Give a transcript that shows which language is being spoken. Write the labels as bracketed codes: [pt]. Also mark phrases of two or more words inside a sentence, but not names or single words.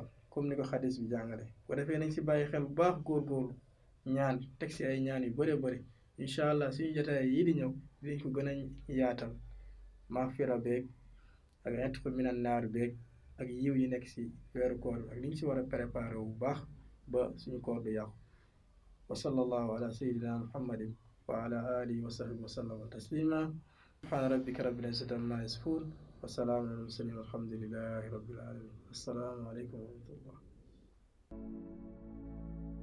[wo] comme ni ko xadis bi jàngale ko defee nañ si bàyyi xel bu baax góorgóorlu ñaan teg si ay ñaan yu bëri incha allah suñu jotaay yii di ñëw dinañ ko gën a yaatal maghfira beeg ak [ar] عتق من النار [wo] beeg ak yiw yi nekk si weeru koor bi ak li ñu si war a préparé bu baax ba suñu koor du yàqu [ar] وصلى الله على سيدنا محمد وعلى آله وصحبه وسلم تسليما سبحان ربك رب العزة عما يصفون وسلام على المرسلين والحمد لله رب العالمين السلام عليكم ورحمة الله